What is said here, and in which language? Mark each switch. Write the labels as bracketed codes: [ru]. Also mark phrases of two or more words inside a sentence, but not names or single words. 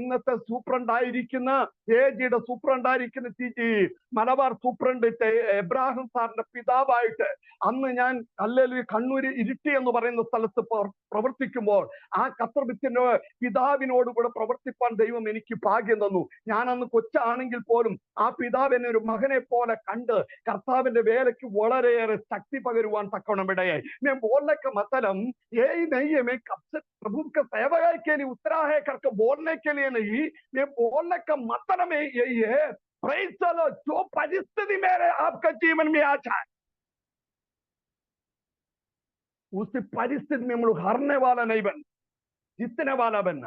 [ml] ഇന്നത്തെ സൂപ്രണ്ടായിരിക്കുന്ന AGയുടെ സൂപ്രണ്ടായിരിക്കുന്ന TG മലബാർ സൂപ്രണ്ട് എബ്രാഹിം സാറിന്റെ പിതാവായിട്ട് അന്ന് ഞാൻ ഹല്ലേലൂയ കണ്ണൂര് ഇരിട്ടി എന്ന് പറയുന്ന സ്ഥലത്ത് പ്രവർത്തിക്കുമ്പോൾ ആ കർത്തൃത്വത്തിന്റെ പിതാവിനോട് കൂടെ പ്രവർത്തിപ്പാൻ ദൈവം എനിക്ക് ഭാഗ്യം തന്നു. ഞാൻ അന്ന് കൊച്ചാണെങ്കിൽ പോലും ആ പിതാവിനെ ഒരു മകനെ പോലെ കണ്ട് കർത്താവിന്റെ വേലയ്ക്ക് വളരെയേറെ ശക്തി പകരുവാൻ തക്കവണ്ണം ഇടയായി. [hi] मैं बोलने का मतलब यही नहीं है, मैं कब से प्रभु के सेवकाई के लिए उतरा है करके बोलने के लिए नहीं, मैं बोलने का मतलब यही है, [en] Praise the Lord, [hi] जो परिस्थिति मेरे आपका जीवन में आ जाए उस परिस्थिति में हम लोग हारने वाला नहीं बनना, जीतने वाला बनना।